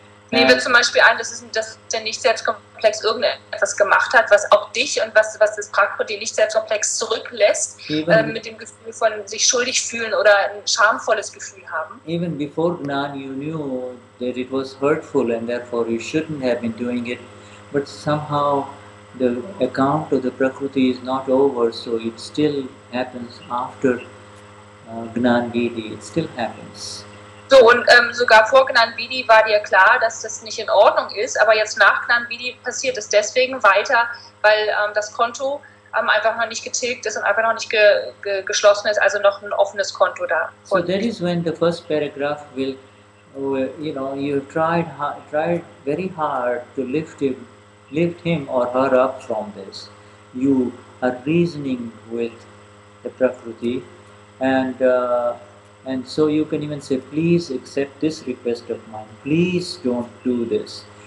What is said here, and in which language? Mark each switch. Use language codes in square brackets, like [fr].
[de] Nehmen wir zum Beispiel an, dass der Nicht-Selbstkomplex irgendetwas gemacht hat, was auch dich und was das Prakruti Nicht-Selbstkomplex zurücklässt, mit dem Gefühl von sich schuldig fühlen oder ein schamvolles Gefühl haben. [en] Even before Gnan, you knew that it was hurtful and therefore you shouldn't have been doing it, but somehow the account of the Prakruti is not over, so it still happens after Gnan Vidi, it still happens. [de] So, und sogar vor Gnan Vidi war dir klar, dass das nicht in Ordnung ist, aber jetzt nach Gnan Vidi passiert es deswegen weiter, weil das Konto einfach noch nicht getilgt ist und einfach noch nicht geschlossen ist, also noch ein offenes Konto da. [en] So that is when the first paragraph will, you tried very hard to lift him or her up from this. You are reasoning with the Prakruti, and so you can even say, please accept this request of mine, please don't do this.